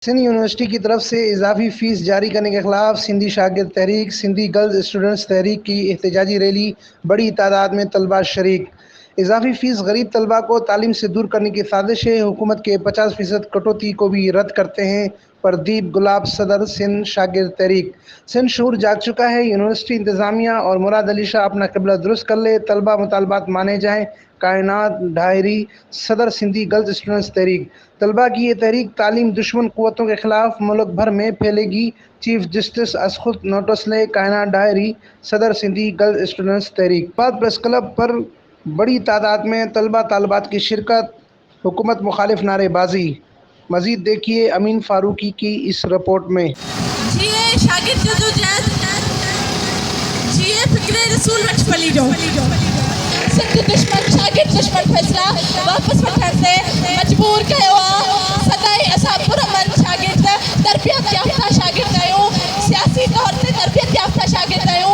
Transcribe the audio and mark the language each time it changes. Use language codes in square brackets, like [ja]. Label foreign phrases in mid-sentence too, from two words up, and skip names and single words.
[ur] سندھ یونیورسٹی کی طرف سے اضافی فیس جاری کرنے کے خلاف سندھی شاگرد تحریک، سندھی گرلز اسٹوڈنٹس تحریک کی احتجاجی ریلی، بڑی تعداد میں طلبہ شریک. اضافی فیس غریب طلبہ کو تعلیم سے دور کرنے کی سازش ہے. حکومت کے 50% کٹوتی کو بھی رد کرتے ہیں. پردیپ گلاب، صدر سندھ شاگرد تحریک. سندھ شور جاگ چکا ہے. یونیورسٹی انتظامیہ اور مراد علی شاہ اپنا قبلہ درست کر لے، طلبہ مطالبات مانے جائیں. کائنات ڈائری، صدر سندھی گرلز اسٹوڈنٹس تحریک. طلبہ کی یہ تحریک تعلیم دشمن قوتوں کے خلاف ملک بھر میں پھیلے گی. [en] Chief Justice [ur] اسخود نوٹس لے، کائنات ڈائری، صدر سندھی گرلز اسٹوڈنٹس تحریک. بعد [en] Press Club [ur] پر بڑی تعداد میں طلبہ طالبات کی شرکت، حکومت مخالف نعرے بازی. مزید دیکھیے امین فاروقی کی اس رپورٹ میں. [sd] जिए शागिर्द जदोजहद, जिए फिक्रे रसूल वट पलीडो। सिंध दुश्मन शागिर्द दुश्मन फैसला वापस वठण से मजबूर कयो आहे। सदाई असां पुरअमन शागिर्द तरबियत याफ़्ता शागिर्द आहियूं, सियासी तौर ते तरबियत याफ़्ता शागिर्द आहियूं।